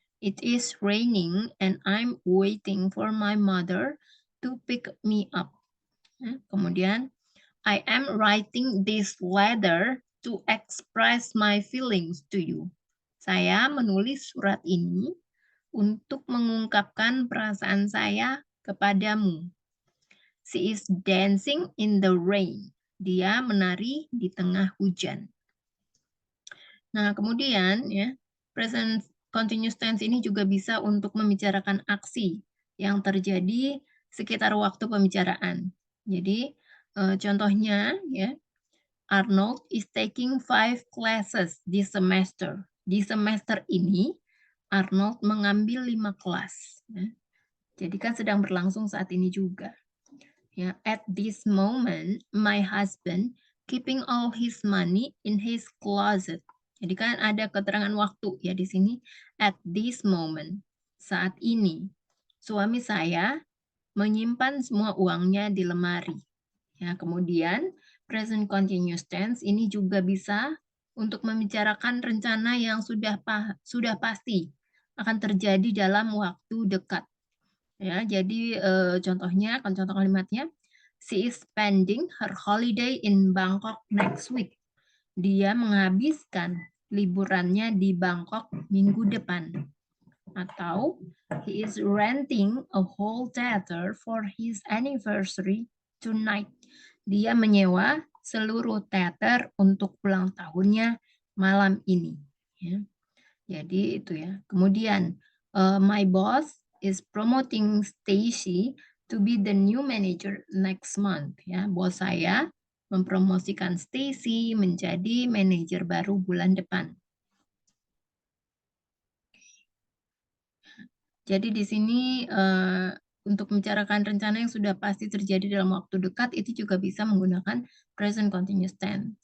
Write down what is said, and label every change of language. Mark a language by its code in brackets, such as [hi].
[en] It is raining and I'm waiting for my mother to pick me up. [id] Kemudian, [en] I am writing this letter to express my feelings to you. [id] Saya menulis surat ini untuk mengungkapkan perasaan saya kepadamu. [en] She is dancing in the rain. [id] Dia menari di tengah hujan. Nah, kemudian ya, present continuous tense ini juga bisa untuk membicarakan aksi yang terjadi sekitar waktu pembicaraan. Jadi, contohnya ya, [en] Arnold is taking 5 classes this semester. [id] Di semester ini, Arnold mengambil 5 kelas. Ya. Jadi kan sedang berlangsung saat ini juga. [en] Ya, at this moment, my husband keeping all his money in his closet. [id] Jadi kan ada keterangan waktu ya di sini. [en] At this moment, [id] saat ini, suami saya menyimpan semua uangnya di lemari. Ya, kemudian present continuous tense ini juga bisa untuk membicarakan rencana yang sudah pasti akan terjadi dalam waktu dekat. Ya, jadi contohnya, contoh kalimatnya, [en] she is spending her holiday in Bangkok next week. [id] Dia menghabiskan liburannya di Bangkok minggu depan. Atau [en] he is renting a whole theater for his anniversary tonight. [id] Dia menyewa seluruh teater untuk ulang tahunnya malam ini. Ya. Jadi itu ya. Kemudian [en] my boss is promoting Stacy to be the new manager next month. [id] Ya, bos saya mempromosikan Stacy menjadi manajer baru bulan depan. Jadi di sini untuk membicarakan rencana yang sudah pasti terjadi dalam waktu dekat itu juga bisa menggunakan present continuous tense.